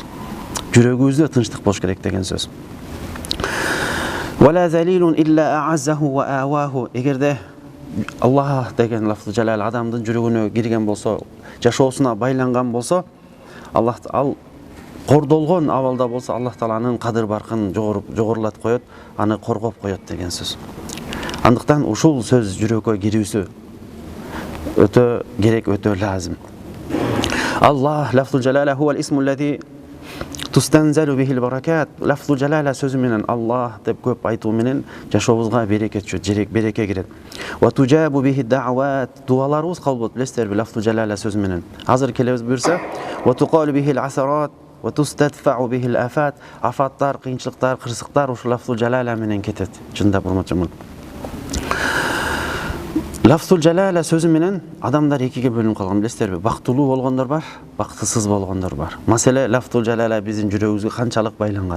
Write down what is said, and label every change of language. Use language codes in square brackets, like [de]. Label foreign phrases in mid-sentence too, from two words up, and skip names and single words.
[ky] Жүрөгүбүздө тынчтык болуш керек деген сөз. Эгерде Аллах деген [ar] لفظ الجلالة [ky] адамдын жүрөгүнө кирген болсо, жашоосуна байланган болсо, Аллах ал кордолгон абалда болсо, Аллах Тааланын кадыр баркын жогорулатып коет, аны коргоп коет деген сөз. Андыктан ушул сөз жүрөккө кирүүсү өтө керек, өтө лазым. [ar] الله لفظ الجلالة هو الاسم الذي تستنزل به البركات. لفظ الجلالة [ky] сөзү менен, Аллах деп көп айтуу менен жашообузга береке түшөт, береке кирет. [ar] وتجاب به الدعوات. [ky] Дуаларыбыз кабыл болот, билесиздерби, [ar] لفظ الجلالة [ky] сөзү менен. Азыр келебиз буюрса, [ar] وتقال به العثرات وتستدفع به الآفات. [ky] Афаттар, кыйынчылыктар, кырсыктар ушул [ar] لفظ الجلالة [ky] менен кетет. Чындап урматчымын. [ar] لفظ الجلالة [ky] сөзү менен адамдар экиге бөлүнүп калган, билесиздерби? Бактылуу болгондор бар, бактысыз болгондор бар. Маселе [ar] لفظ الجلالة [ky] биздин жүрөгүбүзгө канчалык байланган.